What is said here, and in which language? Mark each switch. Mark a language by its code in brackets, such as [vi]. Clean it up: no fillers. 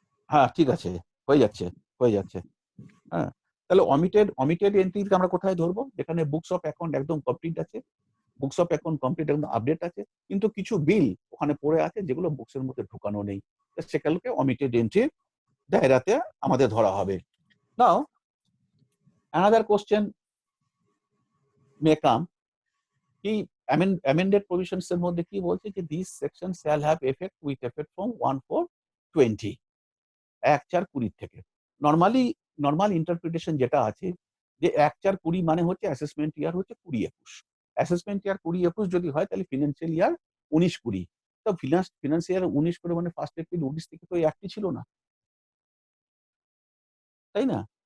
[bn] হ্যাঁ, ঠিক আছে, হয়ে যাচ্ছে। হ্যাঁ, তাহলে অমিটেড এন্ট্রিকে আমরা কোথায় ধরবো? যেখানে বুকস অফ অ্যাকাউন্ট একদম কমপ্লিট আছে, বুকস অফ অ্যাকাউন্ট কমপ্লিট একদম আপডেট আছে, কিন্তু কিছু বিল ওখানে পড়ে আছে যেগুলো বুকসের মধ্যে ঢুকানো নেই, সেগুলোকে অমিটেড এন্ট্রি দায়রাতে আমাদের ধরা হবে। [en] now another question may come, কি amended provisions [bn] এর মধ্যে কি বলছে যে [en] these sections shall have effect with effect from 1/4/20, [bn] 1/4/20 থেকে। নর্মাল ইন্টারপ্রিটেশন যেটা আছে যে 1/4/20 মানে হচ্ছে অ্যাসেসমেন্ট ইয়ার হচ্ছে 20-21, অ্যাসেসমেন্ট ইয়ার 20-21 যদি হয় তাহলে ফিনান্সিয়াল ইয়ার 19-20। তো ফিনান্সিয়াল 19 করে মানে 1 এপ্রিল 19 থেকে তো একটি ছিল না, তাই না?